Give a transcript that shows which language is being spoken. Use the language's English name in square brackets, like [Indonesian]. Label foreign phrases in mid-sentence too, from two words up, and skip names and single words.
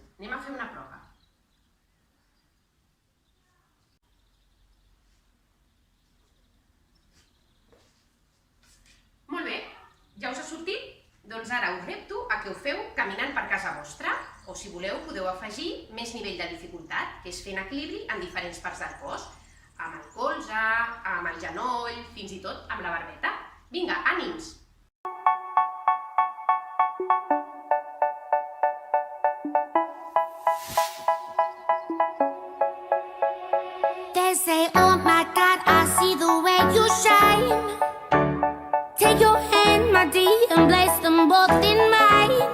[Catalan] Anem a fer una prova. Molt bé, ja us ha sortit? Doncs ara us repto a que ho feu caminant per casa vostra, o si voleu podeu afegir més nivell de dificultat, que és fent equilibri en diferents parts del cos, amb el colze, amb el genoll, fins i tot amb la barbeta. Vinga, ànims! [English] They say, oh my God, I see the way you shine. Take your hand, my dear, and place them both in mine.